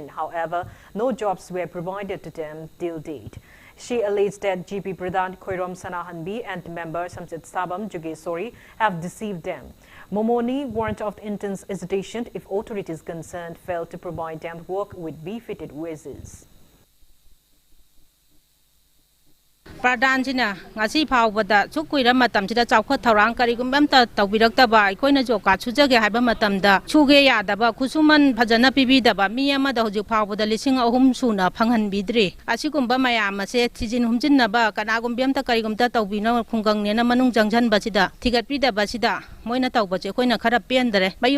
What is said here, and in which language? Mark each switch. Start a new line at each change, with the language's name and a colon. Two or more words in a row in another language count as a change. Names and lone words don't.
English: However, no jobs were provided to them till date. She alleged that GP Pradhan Khoirom Sanahanbi and member Samsit Sabam Jugesori have deceived them. Momoni warned of intense hesitation if authorities concerned failed to provide them work with befitted wages.
Manipuri: Pradhanjina, ngasi phawbada chukuira matamsida chawkhat thorang karigumamta tawbiraktaba aikoina
English: job card
Manipuri: chujage haiba matamda chuge yadaba khusuman phajana pibidaba mi amada hojik phawbada lising ahum suna phanghanbidre asigumba mayam ase thijin humjinnaba kanagumbiamta karigumta tawbina khungangnena manung jangjanbasida thigatpidaba sida moina tawbache koina khara pendare bayum